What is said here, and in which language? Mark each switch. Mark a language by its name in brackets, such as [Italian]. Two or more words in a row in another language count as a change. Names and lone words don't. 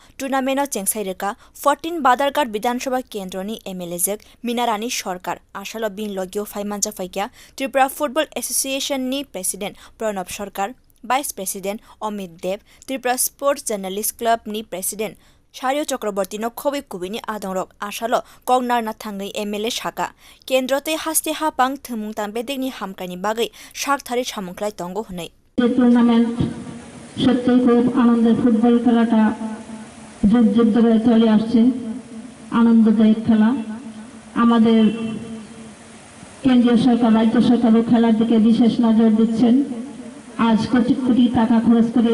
[Kok Borok] Tournament Chengsaireka 14 Badarka Bidan Sabha Kendroni MLAzek Minarani Sorkar Ashalo bin logio Faimanja Faikya Tripura Football Association ni President Pranab Sorkar [English] Vice President [Kok Borok] Omid Dev, Tripura Sports Journalist Club ni President Shario Chakraborty no Khobi Kubini Adongrok Ashalo Kognar na Thangai MLA Shaka Kendrote Haste Hapang Thumung Tambedek ni Hamkani Bagai Shak Thari Chamungklai Tongo Hunai [Bangla] টুর্নামেন্ট সত্যি খুব আনন্দের ফুটবল খেলাটা যুগ যুগ ধরে চলে আসছে আনন্দদায়ক খেলা আমাদের কেন্দ্রীয় সরকার রাজ্য সরকারও খেলার দিকে বিশেষ নজর দিচ্ছেন আজ কোটি কোটি টাকা খরচ করে